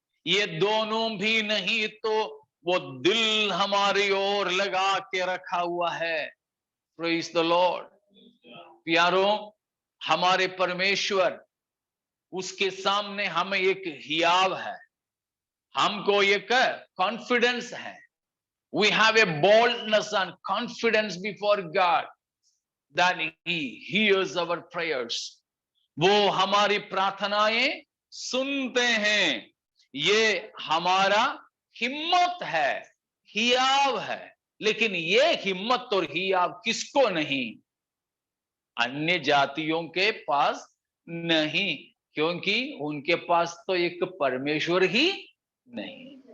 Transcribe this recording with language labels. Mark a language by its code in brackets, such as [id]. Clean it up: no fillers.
[hi] ये दोनों भी नहीं तो वो दिल हमारी ओर लगा के रखा हुआ है। [en] Praise the lord. [hi] प्यारों, हमारे परमेश्वर, उसके सामने हमें एक हियाव है, हमको एक कॉन्फिडेंस है। [en] We have a boldness and confidence before God that He hears our prayers. [hi] वो हमारी प्रार्थनाएं सुनते हैं। ये हमारा हिम्मत है, हियाव है। लेकिन ये हिम्मत और हियाव किसको नहीं? अन्य जातियों के पास नहीं, क्योंकि उनके पास तो एक परमेश्वर ही नहीं।